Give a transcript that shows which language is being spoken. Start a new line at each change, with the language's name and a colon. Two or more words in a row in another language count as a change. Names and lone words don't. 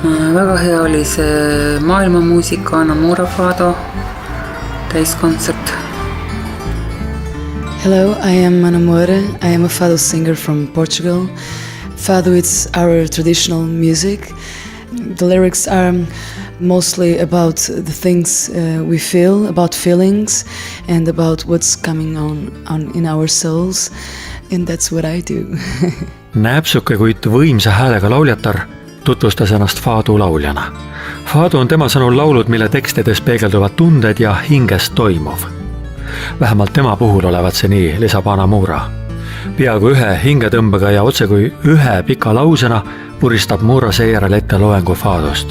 Estonian: Väga hea oli see maailmamuusika Namura Fado täiskontsert.
English: Hello, I am Anamora. I am a fado singer from Portugal. Fado is our traditional music. The lyrics are mostly about the things we feel, about feelings, and about what's coming on in our souls. And that's what I do.
Estonian: Näpsuke, kuid võimsa häälega lauljatar tutvustas ennast Fado lauljana. Fado on tema sõnul laulud, mille tekstides peegelduvad tunded ja hinges toimuv. Vähemalt tema puhul olevat see nii, lisab Anamura. Peaaegu ühe hingetõmbega ja otse kui ühe pika lausena puristab Mura seejärel ette loengu Fadost.